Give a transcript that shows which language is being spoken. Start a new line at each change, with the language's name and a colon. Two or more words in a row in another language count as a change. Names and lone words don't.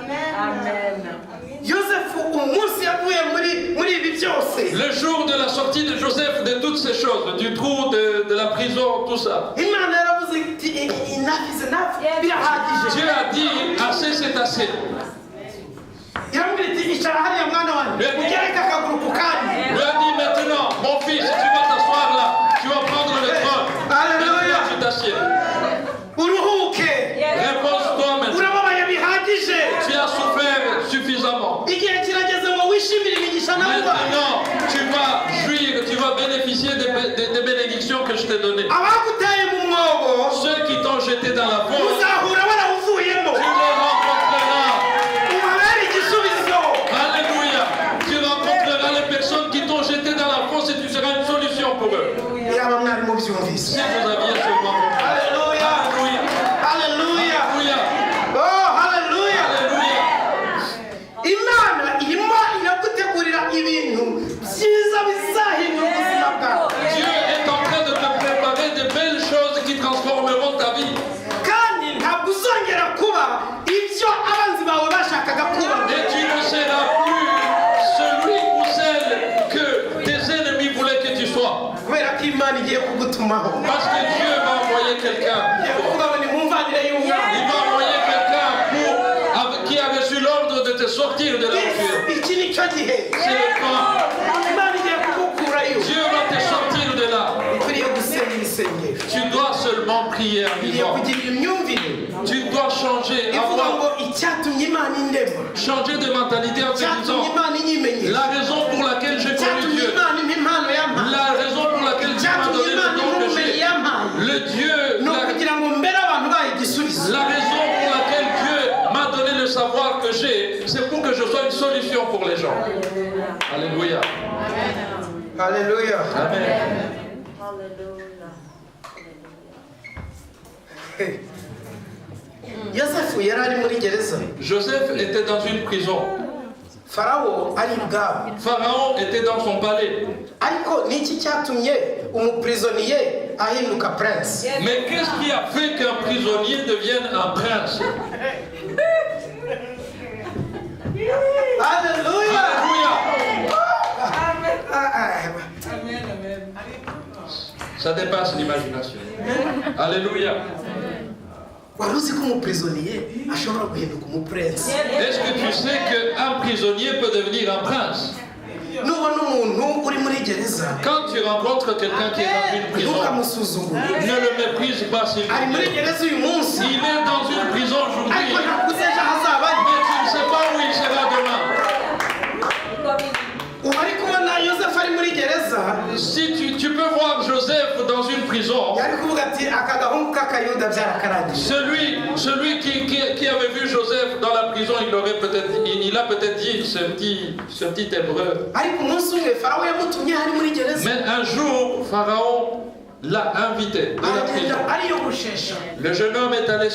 French: Le jour de la sortie de Joseph, de toutes ces choses, du trou, de la prison, tout ça. Dieu a dit, assez c'est assez.
Kinyarwanda: icara hariya mwana wanjye ugereke akaguru ku kandi.
French: Lui a dit maintenant, mon fils, tu vas t'asseoir là, tu vas prendre le trône. Alléluia. Tu t'assieds.
Kinyarwanda: Uruhuke.
French: Repose-toi maintenant.
Kinyarwanda: Urababaye bihagije.
French: Tu as souffert suffisamment.
Kinyarwanda: Igihe kirageze ngo wishimire imigisha nawe.
French: Maintenant, tu vas jouir, tu vas bénéficier des bénédictions que je t'ai données.
Kinyarwanda: Abaguteye mu mwobo.
French: Ceux qui t'ont jeté dans la fosse,
Kinyarwanda: Uzahura barawuvuyemo.
French: tu les rencontreras.
Kinyarwanda: Ubabere igisubizo.
French: Alléluia. Tu rencontreras les personnes qui t'ont jeté dans la fosse et tu seras une solution pour eux.
Kinyarwanda: Yaba mwari mubyumvise.
French: Si vous aviez seulement compris. Alléluia. Alléluia. Alléluia. Alléluia. Oh, hallelujah. Alléluia.
Kinyarwanda: Imana irimo iragutegurira ibintu byiza bizahindura ubuzima bwawe.
French: Dieu est en train de te préparer de belles choses qui transformeront ta vie.
Kinyarwanda: Kandi ntabwo uzongera kuba ibyo abanzi bawe bashakaga kuba.
French: Et tu ne seras plus celui ou celle que tes ennemis voulaient que tu sois.
Kinyarwanda: Kubera ko Imana igiye kugutumaho.
French: Parce que Dieu va envoyer quelqu'un.
Kinyarwanda: Igiye kuvuga ngo nimumvanire y'umwana.
French: Il va envoyer quelqu'un qui a reçu l'ordre de te sortir de l'enfer.
Kinyarwanda: Iki ni cyo gihe.
French: C'est le temps.
Kinyarwanda: Imana igiye kugukurayo.
French: Dieu va te sortir de là.
Kinyarwanda: Ukwiriye gusenga ibisengesho.
French: Tu dois seulement prier en
Kinyarwanda: Ukwiriye
French: vivant.
Kinyarwanda: kugira imyumvire.
French: Tu dois changer,
Kinyarwanda: Ivuga ngo
French: avoir,
Kinyarwanda: icyatumye Imana indema.
French: changer de mentalité en te
Kinyarwanda: Icyatumye
French: disant
Kinyarwanda: Imana inyimenyesha.
French: la raison pour laquelle j'ai connu
Kinyarwanda: Icyatumye
French: Dieu,
Kinyarwanda: Imana impa impano yampaye.
French: la raison pour laquelle Dieu m'a
Kinyarwanda: Icyatumye
French: donné
Kinyarwanda: Imana
French: le don
Kinyarwanda: impa
French: que
Kinyarwanda: ubumenyi
French: j'ai,
Kinyarwanda: yampaye.
French: le Dieu,
Kinyarwanda: Ni ukugira ngo mbere abantu baha igisubizo.
French: la raison pour laquelle Dieu m'a donné le savoir que j'ai, c'est pour que je sois une solution pour les gens. Alléluia.
Kinyarwanda: Haleluya. Amen. Yosefu yari ari muri gereza.
French: Joseph était dans une prison.
Kinyarwanda: Farawo ari ibwami.
French: Pharaon était dans son palais.
Kinyarwanda: Ariko ni iki cyatumye umuprisonnier ahinduka prince?
French: Mais qu'est-ce qui a fait qu'un prisonnier devienne un prince?
Kinyarwanda: Haleluya.
French: Alléluia. Ça dépasse l'imagination. Alléluia.
Kinyarwanda: Wari uzi ko umuprisonnier ashobora guhinduka umuprince?
French: Est-ce que tu sais qu'un prisonnier peut devenir un prince?
Kinyarwanda: Nubona umuntu uri muri gereza
French: Quand tu rencontres quelqu'un qui est dans une prison,
Kinyarwanda: ntukamusuzugure.
French: ne le méprise pas s'il
Kinyarwanda: Ari
French: vous
Kinyarwanda: muri
French: plaît.
Kinyarwanda: gereza uyu munsi
French: Il est dans une prison aujourd'hui,
Kinyarwanda: ariko ntabwo uzi ejo hazaba ari.
French: mais tu ne sais pas où il sera demain.
Kinyarwanda: Ubu ari kubona Yosefu ari muri gereza
French: Si tu peux voir Joseph dans une prison,
Kinyarwanda: yari kuvuga ati aka gahungu k'akayuda byarakarangije.
French: celui qui avait vu Joseph dans la prison, il a peut-être dit ce petit hébreu.
Kinyarwanda: Ariko umunsi umwe Farawo yamutumye ari muri gereza.
French: Mais un jour, Pharaon l'a invité de la prison.
Kinyarwanda: Aragenda ariyogoshesha.
French: Le jeune homme est allé se